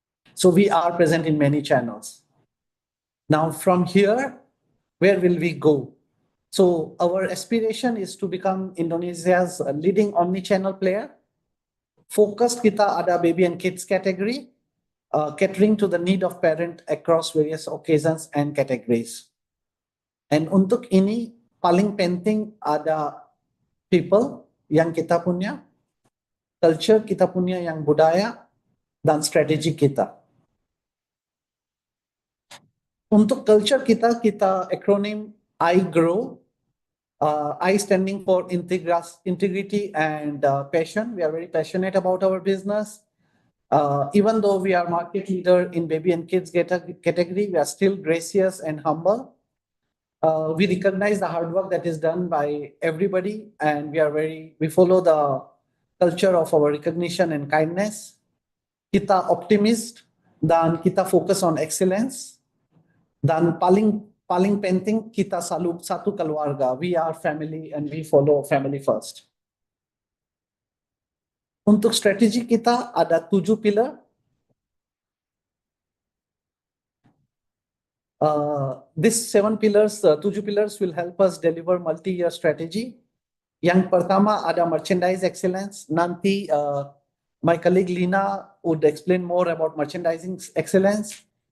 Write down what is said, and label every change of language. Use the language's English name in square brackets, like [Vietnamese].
[English] So we are present in many channels. Now from here, where will we go? So our aspiration is to become Indonesia's leading omni-channel player. Focus [Indonesian] kita ada [English] baby and kids category, catering to the need of parent across various occasions and categories. And [Indonesian] untuk ini paling penting ada [English] people [Indonesian] yang kita punya, [English] culture [Indonesian] kita punya yang budaya, dan strategi kita. Untuk culture kita akronim I grow. [English] I standing for integrity and passion. We are very passionate about our business. Even though we are market leader in baby and kids category, we are still gracious and humble. We recognize the hard work that is done by everybody, and we follow the culture of our recognition and kindness. [Indonesian] Kita optimist dan kita [English] focus on excellence. [Indonesian] Dan paling penting kita selalu satu keluarga. [English] We are family and we follow family first. [Indonesian] Untuk strategi kita ada 7 pilar. [English] These 7 pillars, 7 pillars will help us deliver multi-year strategy. [Indonesian] Yang pertama ada [English] merchandise excellence. [Indonesian] Nanti [English] my colleague Lina would explain more about merchandising excellence.